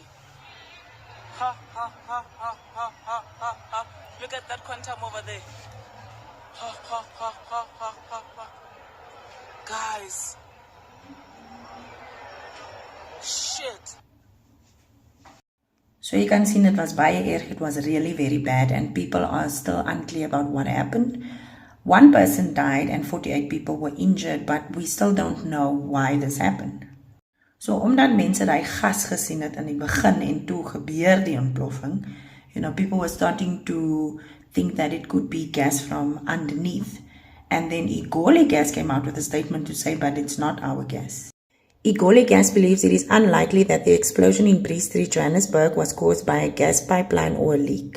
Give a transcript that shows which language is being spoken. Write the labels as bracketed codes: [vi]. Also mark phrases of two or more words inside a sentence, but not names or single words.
[en] Ha ha ha ha ha ha ha ha. Look at that quantum over there. Ha ha ha ha ha ha ha. Guys. Shit. So you can see it was [af] baie erg, [en] it was really very bad and people are still unclear about what happened. One person died and 48 people were injured, but we still don't know why this happened. [af] So omdat mense daai gas gesien het in die begin en toe gebeur die ontploffing, [en] people were starting to think that it could be gas from underneath. And then Igoli Gas came out with a statement to say, but it's not our gas. Igoli Gas believes it is unlikely that the explosion in Bree Street, Johannesburg was caused by a gas pipeline or a leak.